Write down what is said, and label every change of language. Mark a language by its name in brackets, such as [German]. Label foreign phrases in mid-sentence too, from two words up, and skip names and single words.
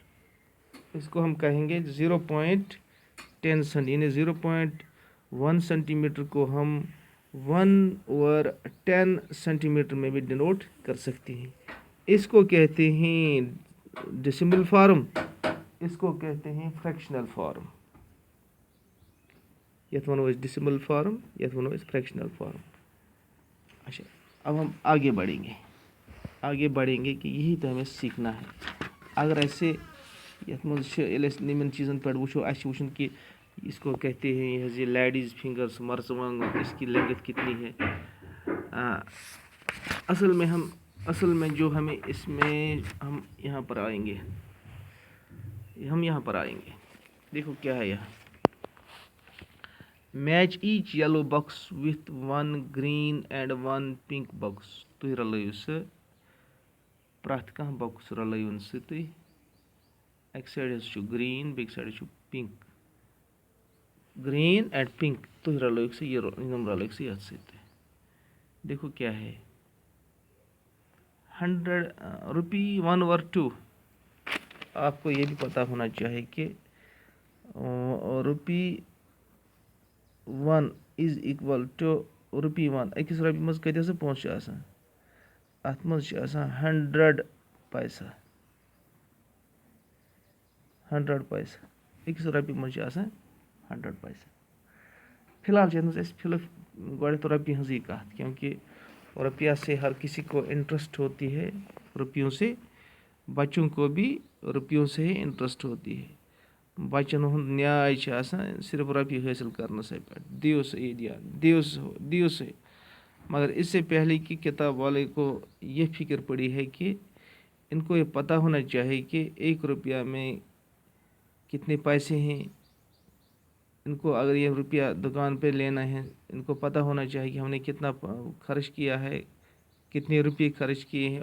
[Urdu] اس کو ہم کہیں گے 0.10 سینٹی یعنی 0.1 سینٹی میٹر کو ہم 1/10 سینٹی میٹر میں بھی ڈینوٹ کر سکتے ہیں. اس کو کہتے ہیں [English] decimal form. [Urdu] اس کو کہتے ہیں [English] fractional form. [Kashmiri] یتھ ونو اس [English] decimal form [Kashmiri] یتھ ونو اس [English] fractional form. [Urdu] اچھا اب ہم آگے بڑھیں گے کہ یہی تو ہمیں سیکھنا ہے. اگر ایسے [Kashmiri] یتھ مز یمن چیزن پہ وچھو اس وچھن [Urdu] کہ اس کو کہتے ہیں یہ [English] ladies fingers [Urdu] مرژوانگن اس کی لینگتھ کتنی ہے. اصل میں جو ہمیں اس میں ہم یہاں پر آئیں گے دیکھو کیا ہے یہاں. [English] Match each yellow box with 1 green and 1 pink box. [Kashmiri] تھی رلو سہ پرٛٮ۪تھ کانٛہہ باکس رلٲیون سہ تھی. اکہ سائڈ چھ گرین بیٚکہِ سایڈ چھ پنک. [English] green and pink [Kashmiri] تھی رلٲیِکھ سہ یم رلٲیِکھ سہ یتھ سۭتۍ. [Urdu] دیکھو کیا ہے 100 روپی 1/2. آپ کو یہ بھی پتا ہونا چاہیے کہ [English] rupee 1 is equal to rupee 1. [Kashmiri] أکِس رۄپیہِ منٛز کۭتیاہ پونٛسہٕ چھِ آسان؟ اَتھ منٛز چھِ آسان 100 پیسہ. 100 پیسہ أکِس رۄپیہِ منٛز چھِ آسان 100 پیسہ. فی الحال چھِ یَتھ منٛز اَسہِ گۄڈنٮ۪تھ رۄپیہِ ہٕنٛزٕے کَتھ [Urdu] کیونکہ روپیہ سے ہر کسی کو انٹرسٹ ہوتی ہے. روپیوں سے بچوں کو بھی روپیوں سے ہی انٹرسٹ ہوتی ہے. [Kashmiri] بچن ہند نیاے چھ آسان صرف روپیے [Urdu] حاصل کرنے [Kashmiri] پہ. دیو سا عیدیان دیو سے. [Urdu] مگر اس سے پہلے کہ کتاب والے کو یہ فکر پڑی ہے کہ ان کو یہ پتہ ہونا چاہیے کہ 1 روپیہ میں کتنے پیسے ہیں. ان کو اگر یہ روپیہ دکان پہ لینا ہے ان کو پتہ ہونا چاہیے کہ ہم نے کتنا خرچ کیا ہے کتنے روپئے خرچ کیے ہیں.